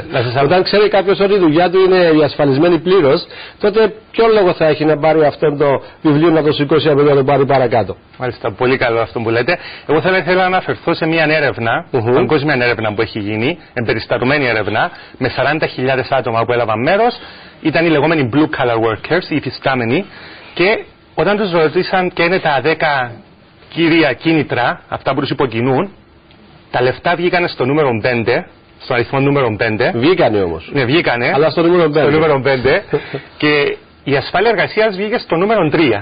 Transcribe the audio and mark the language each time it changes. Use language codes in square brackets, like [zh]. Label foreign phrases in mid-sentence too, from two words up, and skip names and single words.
[el] Όταν ξέρει κάποιος ότι η δουλειά του είναι διασφαλισμένη πλήρως, τότε ποιο λόγο θα έχει να πάρει αυτό το βιβλίο, να το σηκώσει από εδώ να το πάρει παρακάτω? Μάλιστα, πολύ καλό αυτό που λέτε. Εγώ θα ήθελα να αναφερθώ σε μια έρευνα, παγκόσμια έρευνα που έχει γίνει, εμπεριστατωμένη έρευνα, με 40.000 άτομα που έλαβαν μέρος. Ήταν οι λεγόμενοι [en] blue collar workers, [el] οι υφιστάμενοι, και όταν τους ρωτήσαν και είναι τα 10 κύρια κίνητρα, αυτά που τους υποκινούν, τα λεφτά βγήκανε στο νούμερο 5, στον αριθμό νούμερο 5. Βγήκανε όμως. Ναι, βγήκανε. Αλλά στο νούμερο 5. Στο νούμερο 5 και η ασφάλεια εργασίας βγήκε στο νούμερο 3.